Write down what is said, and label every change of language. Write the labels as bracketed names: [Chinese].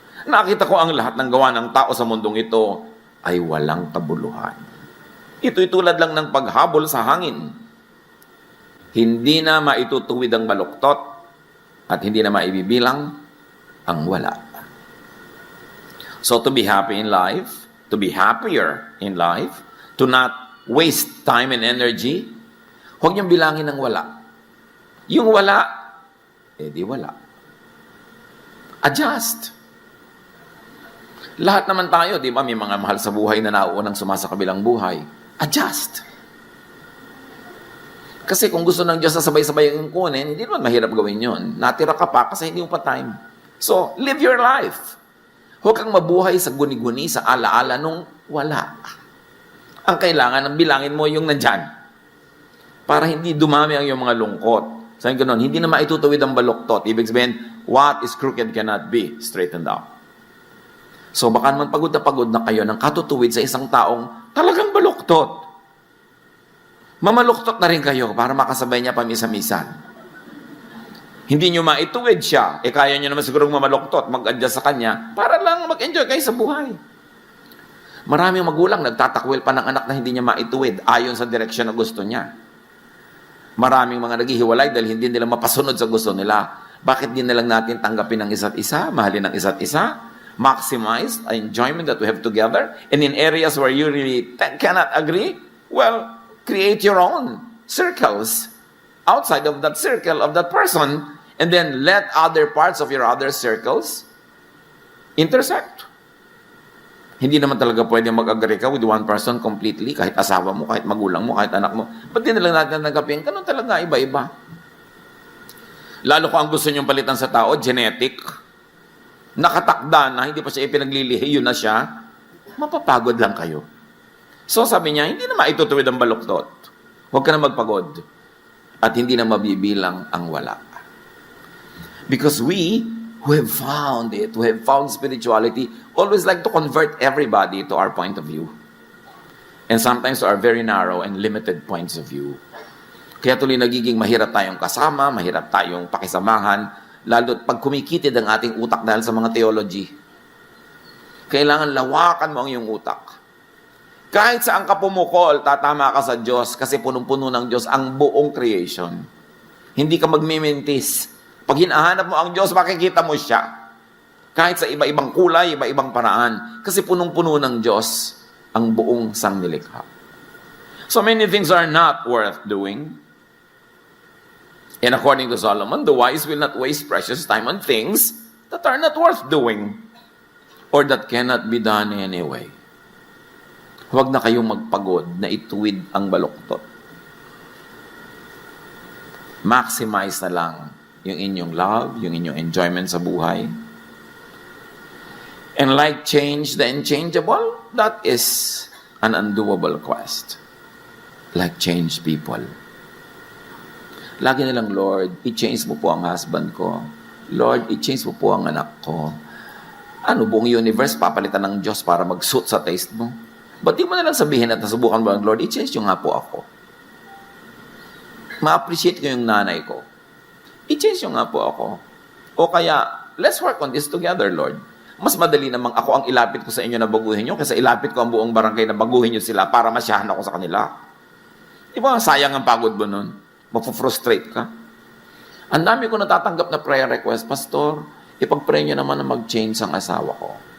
[Filipino] Nakita ko ang lahat ng gawa ng tao sa mundong ito ay walang kabuluhan. Ito'y tulad lang ng paghabol sa hangin. Hindi na maitutuwid ang baluktot at hindi na maibibilang ang wala. [English] So to be happy in life, to be happier in life, to not waste time and energy, [Filipino] huwag niyong bilangin ng wala. Yung wala, di wala. Adjust. Lahat naman tayo, di ba, may mga mahal sa buhay na nauunang sumasa kabilang buhay. Adjust. Kasi kung gusto ng Diyos na sabay-sabay yung kunin, hindi naman mahirap gawin yun. Natira ka pa kasi hindi mo pa time. So, [English] live your life. [Filipino] Huwag kang mabuhay sa guni-guni, sa alaala nung wala. Ang kailangan, bilangin mo yung nandyan. Para hindi dumami ang iyong mga lungkot. Sabi ko nun, hindi na maitutuwid ang baluktot. Ibig sabihin, [English] what is crooked cannot be straightened out. [Filipino] So baka naman pagod na kayo ng katutuwid sa isang taong talagang baluktot. Mamaluktot na rin kayo para makasabay niya pamisa-misan. Hindi nyo maituwid siya. Kaya nyo naman sigurong mamaluktot, mag-adjust sa kanya para lang mag-enjoy kayo sa buhay. Maraming magulang nagtatakwil pa ng anak na hindi niya maituwid ayon sa direksyon na gusto niya. Maraming mga naghihiwalay dahil hindi nila mapasunod sa gusto nila. Bakit di na lang natin tanggapin ang isa't isa, [English] mahalin ang isa't isa, maximize the enjoyment that we have together, and in areas where you really cannot agree, well, create your own circles outside of that circle of that person, and then let other parts of your other circles intersect. [Filipino] Hindi naman talaga pwede mag-agree ka [English] with one person completely, [Filipino] kahit asawa mo, kahit magulang mo, kahit anak mo. Ba't di na lang natin tanggapin? Ganun talaga, iba-iba. Lalo kung ang gusto nyong palitan sa tao, genetic, nakatakda na, hindi pa siya ipinaglilihi, yun na siya, mapapagod lang kayo. So sabi niya, hindi na maitutuwid ang baluktot. Huwag ka na magpagod. At hindi na mabibilang ang wala. [English] Because we who have found it, who have found spirituality, always like to convert everybody to our point of view. And sometimes to our very narrow and limited points of view. [Filipino] Kaya tuloy nagiging mahirap tayong kasama, mahirap tayong pakisamahan, lalo't pag kumikitid ang ating utak dahil sa mga theology. Kailangan lawakan mo ang iyong utak. Kahit saan ka pumukol, tatama ka sa Diyos kasi punong-puno ng Diyos ang buong creation. Hindi ka magmimintis. Pag hinahanap mo ang Diyos, makikita mo siya. Kahit sa iba-ibang kulay, iba-ibang paraan. Kasi punong-puno ng Diyos ang buong sangnilikha. [English] So many things are not worth doing. And according to Solomon, the wise will not waste precious time on things that are not worth doing or that cannot be done anyway. [Filipino] Huwag na kayong magpagod na ituwid ang baluktot. Maximize na lang yung inyong love, yung inyong enjoyment sa buhay. [English] And like change the unchangeable, that is an undoable quest. Like change people. [Filipino] Lagi nilang, Lord, i-change mo po ang husband ko. Lord, i-change mo po ang anak ko. Ano, buong universe papalitan ng Diyos para mag-suit sa taste mo? Ba't di mo nalang sabihin at nasubukan mo, Lord, i-change nyo nga po ako. Ma-appreciate ko yung nanay ko. I-change nyo nga po ako. O kaya, [English] let's work on this together, Lord. [Filipino] Mas madali namang ako ang ilapit ko sa inyo na baguhin nyo kaysa ilapit ko ang buong barangay na baguhin nyo sila para masyahan ako sa kanila. Di ba, sayang ang pagod mo nun? Mapufrustrate ka. Ang dami ko natatanggap na prayer request, Pastor, ipag-pray nyo naman na mag-change ang asawa ko.